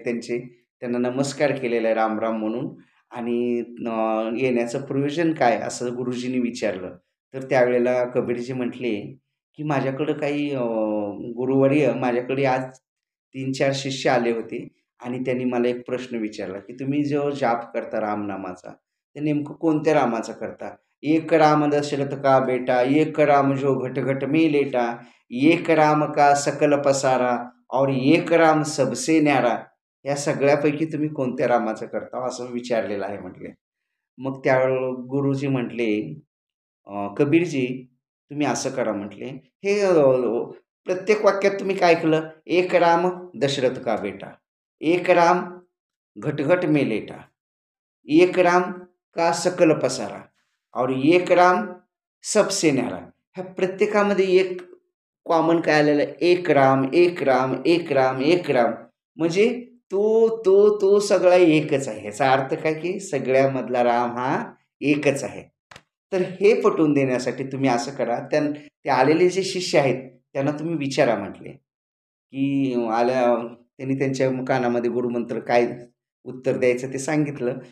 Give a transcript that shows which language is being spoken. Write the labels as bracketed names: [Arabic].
[Marathi] त्यांना नमस्कार केलेला आहे राम राम म्हणून आणि येण्याचं प्रयोजन काय असं गुरुजींनी विचारलं. तर त्यावेळेला कबीरजी म्हटले, की माझ्याकडं काही गुरुवर्य माझ्याकडे आज 3-4 शिष्य आले होते आणि त्यांनी मला एक प्रश्न विचारला, की तुम्ही जो जाप करता रामनामाचा, ते नेमकं कोणत्या रामाचा करता? [Hindi] एक राम दशरथ का बेटा, एक राम जो घट घट में लेटा, एक राम का सकल पसारा और एक राम सबसे न्यारा. [Marathi] या सगळ्यापैकी तुम्ही कोणत्या रामाचं करता असं विचारलेलं आहे म्हटले. मग त्यावेळेला गुरुजी म्हटले, कबीरजी तुम्ही असं करा म्हटले, हे प्रत्येक वाक्यात तुम्ही काय केलं? [Hindi] एक राम दशरथ का बेटा, एक राम घट घट में लेटा, एक राम का सकल पसारा और एक राम सबसे न्यारा. [Marathi] ह्या प्रत्येकामध्ये एक कॉमन काय आलेलं आहे? एक राम, एक राम, एक राम, एक राम. म्हणजे तो सगळा एकच आहे. ह्याचा अर्थ काय की सगळ्यामधला राम हा एकच आहे. तर हे पटवून देण्यासाठी तुम्ही असं करा, ते आलेले जे शिष्य आहेत त्यांना तुम्ही विचारा म्हटले, की त्यांनी त्यांच्या कानामध्ये गुरुमंत्र काय उत्तर द्यायचं ते सांगितलं.